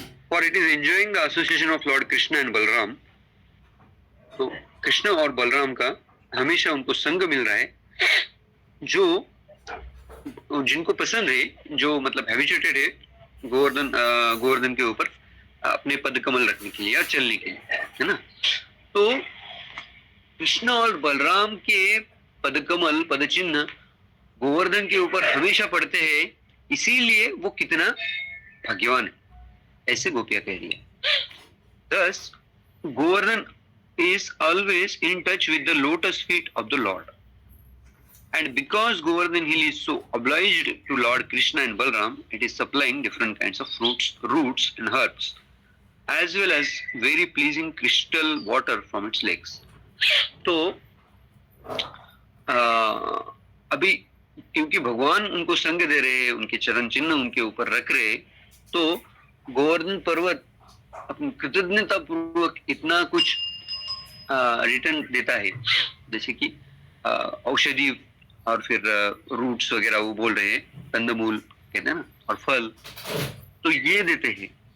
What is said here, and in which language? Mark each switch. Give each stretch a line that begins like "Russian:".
English: For it is enjoying the association of Lord Krishna and Balram.
Hindi: तो कृष्ण और बलराम का हमेशा उनको संग मिल रहा है, जो जिनको पसंद है, जो मतलब हैबिचुएटेड है गोवर्धन के ऊपर अपने पद कमल रखने के लिए या चलने के लिए, है ना। तो कृष्ण और बलराम के पदकमल, पद चिन्ह गोवर्धन के ऊपर हमेशा पड़ते हैं, इसीलिए वो कितना भाग्यवान है, ऐसे गोपियां कह रही है।
English: Thus, Govardhan is always in touch with the lotus feet of the Lord. And because Govardhan Hill is so obliged to Lord Krishna and Balaram, it is supplying different kinds of fruits, roots and herbs, as well as very pleasing crystal water from its lakes.
Hindi: तो अभी क्योंकि भगवान उनको संग दे रहे हैं, उनके चरण चिन्ह उनके ऊपर रख रहे, तो गोवर्धन पर्वत अपनी कृतज्ञता पूर्वक इतना कुछ रिटर्न देता है, जैसे कि औषधि और फिर रूट्स वगैरह वो बोल रहे हैं, कंदमूल कहते हैं ना, और फल, तो ये देते हैं।